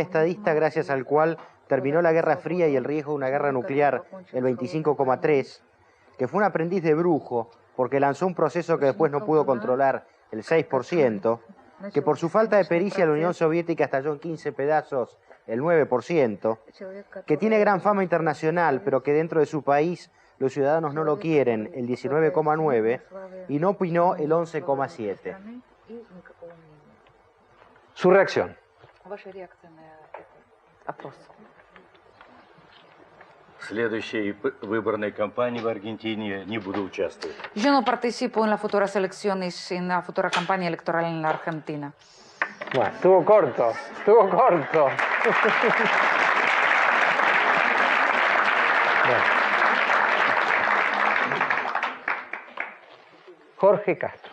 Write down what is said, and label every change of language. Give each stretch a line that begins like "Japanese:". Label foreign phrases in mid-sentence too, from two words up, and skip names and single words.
Spanish: estadista gracias al cual terminó la Guerra Fría y el riesgo de una guerra nuclear el 25,3%, que fue un aprendiz de brujo porque lanzó un proceso que después no pudo controlar el 6%, que por su falta de pericia la Unión Soviética estalló en 15 pedazos el 9%, que tiene gran fama internacional pero que dentro de su país los ciudadanos no lo quieren el 19,9% y no opinó el 11,7%. Su reacción.
Russian: Следующей выборной кампании в Аргентине не буду участвовать.
Spanish: Yo no participo en las futuras elecciones, en la futura campaña electoral en la Argentina. Bueno, estuvo corto, estuvo corto. Bueno. Jorge Castro.